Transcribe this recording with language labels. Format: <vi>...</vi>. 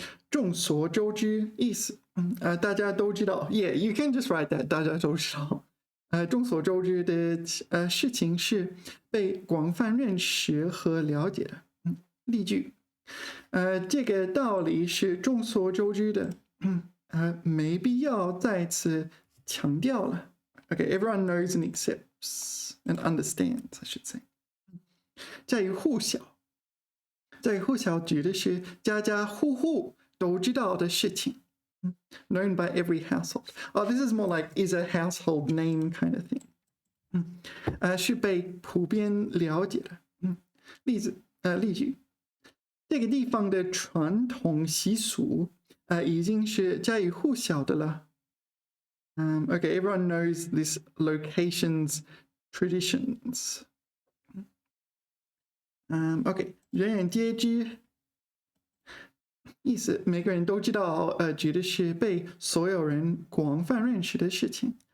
<zh>众所周知意思，大家都知道。</zh> <en>Yeah, you can just write that.</en> <zh>大家都知道。众所周知的事情是被广泛认识和了解的。例句。这个道理是众所周知的，没必要再次强调了。</zh> <en>Okay, everyone knows and accepts and understands, I should say.</en> <zh>家喻户晓，家喻户晓指的是家家户户都知道的事情。</zh> <en>Known by every household. Oh, this is more like is a household name kind of thing.</en> <zh>是被普遍了解的。例句。这个地方的传统习俗已经是家喻户晓的了。</zh> <en>Okay, everyone knows this location's traditions.</en> <zh>Okay, 人人皆知，意思每个人都知道，指的是被所有人广泛认识的事情。</zh>